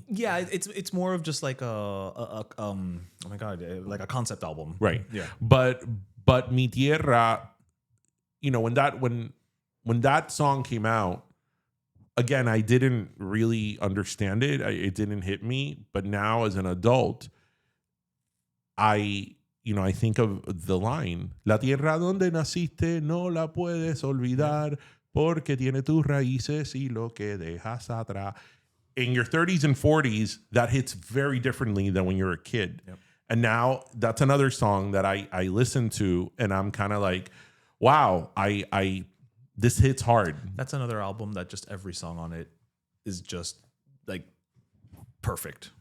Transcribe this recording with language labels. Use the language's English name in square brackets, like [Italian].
[English] Yeah, it's more of just like oh my God, like a concept album, right? Yeah, but Mi Tierra, when that song came out, again, I didn't really understand it. It didn't hit me. But now, as an adult, I think of the line, [Spanish] La tierra donde naciste no la puedes olvidar porque tiene tus raíces y lo que dejas atrás. [English] In your 30s and 40s, that hits very differently than when you're a kid. Yep. And now that's another song that I listen to and I'm kind of like, wow, this hits hard. That's another album that just every song on it is just like perfect.